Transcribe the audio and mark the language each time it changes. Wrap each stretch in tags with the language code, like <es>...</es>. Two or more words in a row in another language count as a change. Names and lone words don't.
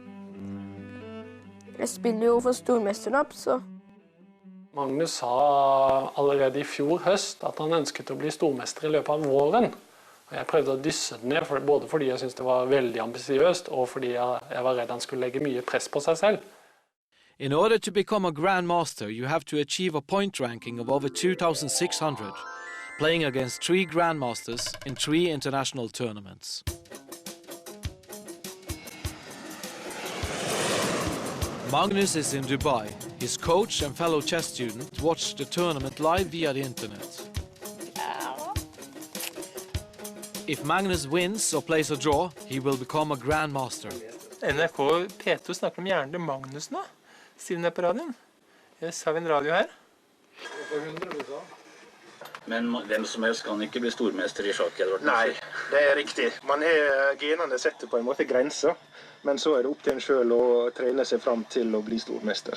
<no>Jeg spiller jo for stormesterskap, så... Magnus sa allerede I fjor høst at han ønsket å bli stormester I løpet av våren. Og jeg prøvde å dysse den ned, både fordi jeg syntes det var veldig ambisiøst, og fordi jeg var redd han skulle legge mye press på seg selv.</no> <en>In order to become a Grandmaster, you have to achieve a point ranking of over 2,600, playing against 3 Grandmasters in 3 international tournaments. Magnus is in Dubai. His coach and fellow chess student watch the tournament live via the internet. If Magnus wins or plays a draw, he will become a grandmaster.</en> <no>NRK P2 snakker om hjernen til Magnus nå. Sier den det på radioen? Yes, har vi en radio her? Men hvem som helst kan ikke bli stormester i sjakk, Edvard? Nei, det er riktig. Man har genene setter på en måte grenser, men så er det opp til en selv å trene seg fram til å bli stormester.</no>